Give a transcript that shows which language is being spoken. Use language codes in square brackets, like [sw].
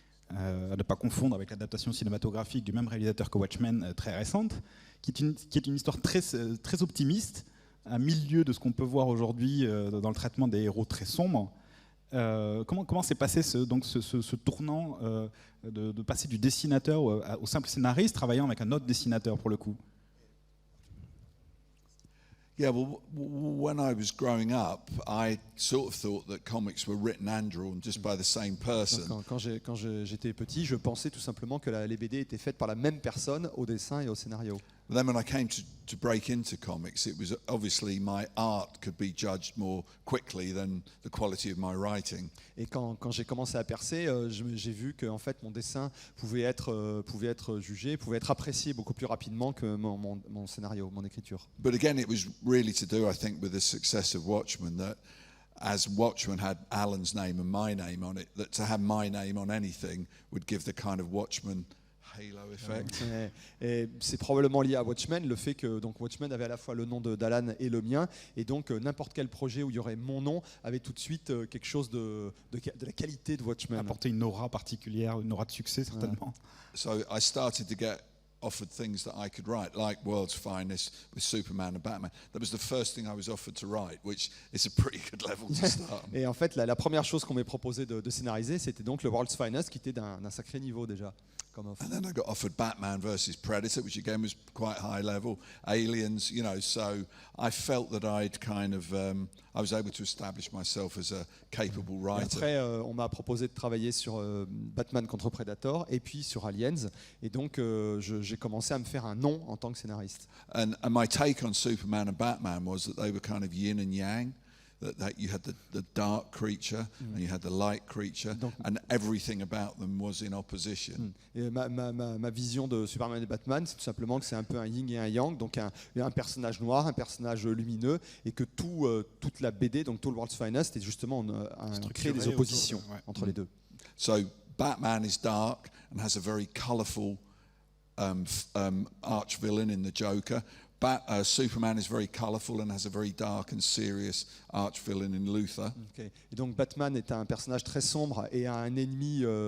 [fr] À ne pas confondre avec l'adaptation cinématographique du même réalisateur que Watchmen, très récente, qui est une histoire très optimiste, à milieu de ce qu'on peut voir aujourd'hui dans le traitement des héros très sombres. Comment s'est passé ce tournant de passer du dessinateur au simple scénariste, travaillant avec un autre dessinateur pour le coup? [en] Yeah, well, when I was growing up, I sort of thought that comics were written and drawn just by the same person. [fr] Quand j'étais petit, je pensais tout simplement que les BD étaient faites par la même personne au dessin et au scénario. [en] But then when I came to break into comics, it was obviously my art could be judged more quickly than the quality of my writing. [fr] Et quand j'ai commencé à percer, j'ai vu que en fait mon dessin pouvait être jugé, pouvait être apprécié beaucoup plus rapidement que mon scénario, mon écriture. [en] But again, it was really to do, I think, with the success of Watchmen, that as Watchmen had Alan's name and my name on it, that to have my name on anything would give the kind of Watchmen halo effect. [fr] Et c'est probablement lié à Watchmen, le fait que donc Watchmen avait à la fois le nom d'Alan et le mien, et donc n'importe quel projet où il y aurait mon nom avait tout de suite quelque chose de la qualité de Watchmen. Apporter une aura particulière, une aura de succès certainement. [en] So I started to get offered things that I could write, like World's Finest with Superman and Batman. That was the first thing I was offered to write, which is a pretty good level to start. [fr] Et en fait, la première chose qu'on m'ait proposé de scénariser, c'était donc le World's Finest, qui était d'un sacré niveau déjà. [en] And then I got offered Batman versus Predator, which again was quite high level. Aliens, you know, so I felt that I'd kind of, I was able to establish myself as a capable writer. [fr] Et après, on m'a proposé de travailler sur Batman contre Predator et puis sur Aliens. Et donc, j'ai commencé à me faire un nom en tant que scénariste. [en] And my take on Superman and Batman was that they were kind of yin and yang. That you had the dark creature and you had the light creature, and everything about them was in opposition. [fr] Et ma vision de Superman et Batman, c'est tout simplement que c'est un peu un yin et un yang, donc un personnage noir, un personnage lumineux, et que toute la BD, donc tout le World's Finest, est justement créer des oppositions entre les deux. [en] So Batman is dark and has a very colourful arch villain in the Joker. Superman is very colourful and has a very dark and serious arch villain in Luthor. Okay. [fr] Et donc Batman est un personnage très sombre et a un ennemi